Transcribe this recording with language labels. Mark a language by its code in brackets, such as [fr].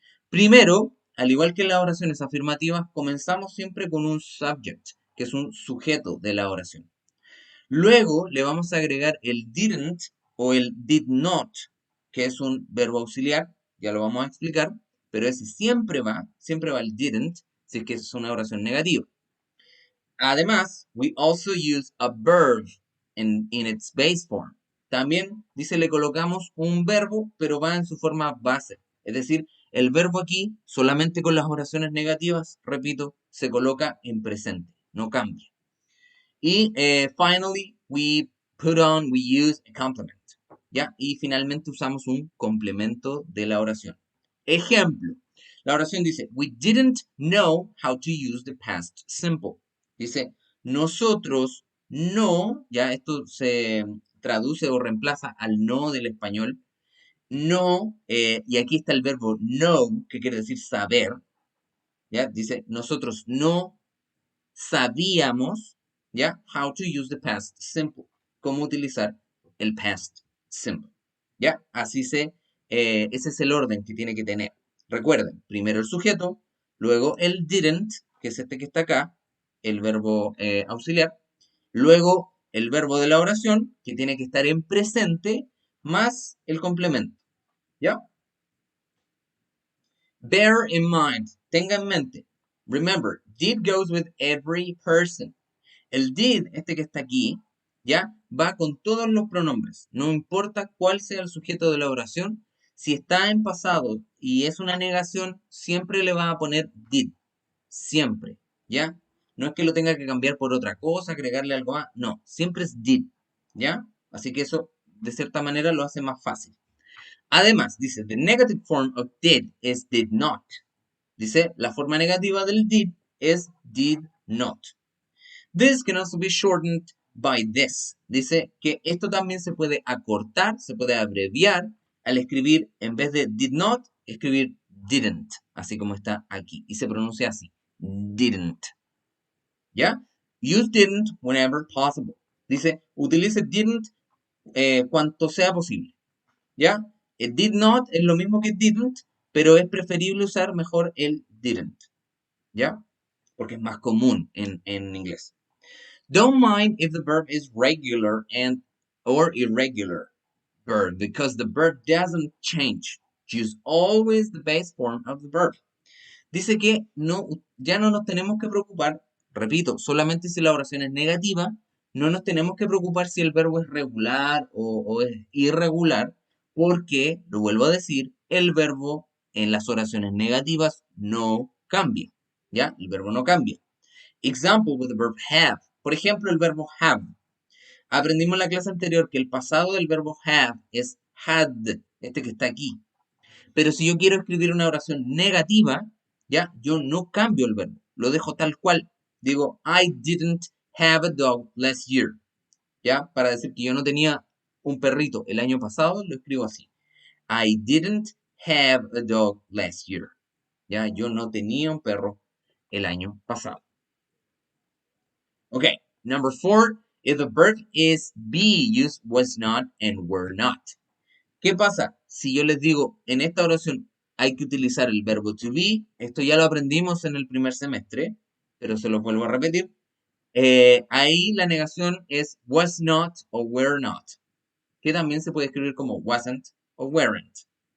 [es] Primero, al igual que en las oraciones afirmativas, comenzamos siempre con un subject, que es un sujeto de la oración. Luego le vamos a agregar el didn't o el did not, que es un verbo auxiliar, ya lo vamos a explicar, pero ese siempre va el didn't, si es que es una oración negativa. Además, [en] we also use a verb in its base form. [es] También, dice, le colocamos un verbo, pero va en su forma base. Es decir, el verbo aquí, solamente con las oraciones negativas, repito, se coloca en presente, no cambia. Y [en] finally, we use a complement. [es] ¿Ya? Y finalmente usamos un complemento de la oración. Ejemplo, la oración dice, [en] we didn't know how to use the past simple. [es] Dice, nosotros no, ya esto se traduce o reemplaza al no del español, no, y aquí está el verbo know, que quiere decir saber, ya, dice, nosotros no sabíamos, ya, [en] how to use the past simple, [es] cómo utilizar el past simple, ya, ese es el orden que tiene que tener. Recuerden, primero el sujeto, luego el didn't, que es este que está acá, el verbo auxiliar, luego el verbo de la oración, que tiene que estar en presente, más el complemento, ¿ya? [en] Bear in mind, [es] tenga en mente, [en] remember, did goes with every person. [es] El did, este que está aquí, ¿ya? Va con todos los pronombres. No importa cuál sea el sujeto de la oración, si está en pasado y es una negación, siempre le va a poner did. Siempre, ¿ya? No es que lo tenga que cambiar por otra cosa, agregarle algo más. No, siempre es did, ¿ya? Así que eso, de cierta manera, lo hace más fácil. Además, dice, [en] the negative form of did is did not. [es] Dice, la forma negativa del did es did not. [en] This can also be shortened by this. [es] Dice que esto también se puede acortar, se puede abreviar al escribir, en vez de did not, escribir didn't, así como está aquí. Y se pronuncia así, didn't. ¿Ya? [en] Use didn't whenever possible. [es] Dice, utilice didn't cuanto sea posible. ¿Ya? El did not es lo mismo que didn't, pero es preferible usar mejor el didn't. ¿Ya? Porque es más común en inglés. [en] Don't mind if the verb is regular and or irregular verb, because the verb doesn't change. Use always the base form of the verb. [es] Dice que no, ya no nos tenemos que preocupar, repito, solamente si la oración es negativa, no nos tenemos que preocupar si el verbo es regular o es irregular, porque, lo vuelvo a decir, el verbo en las oraciones negativas no cambia. ¿Ya? El verbo no cambia. [en] Example with the verb have. [es] Por ejemplo, el verbo have. Aprendimos en la clase anterior que el pasado del verbo have es had, este que está aquí. Pero si yo quiero escribir una oración negativa, ya, yo no cambio el verbo, lo dejo tal cual. Digo, [en] I didn't have a dog last year. [es] Ya, para decir que yo no tenía un perrito el año pasado, lo escribo así. [en] I didn't have a dog last year. [es] Ya, yo no tenía un perro el año pasado. [en] Okay, number 4, if the verb is be, use was not and were not. [es] ¿Qué pasa? Si yo les digo, en esta oración hay que utilizar el verbo to be, esto ya lo aprendimos en el primer semestre, pero se lo vuelvo a repetir. Ahí la negación es was not o were not, que también se puede escribir como wasn't o weren't.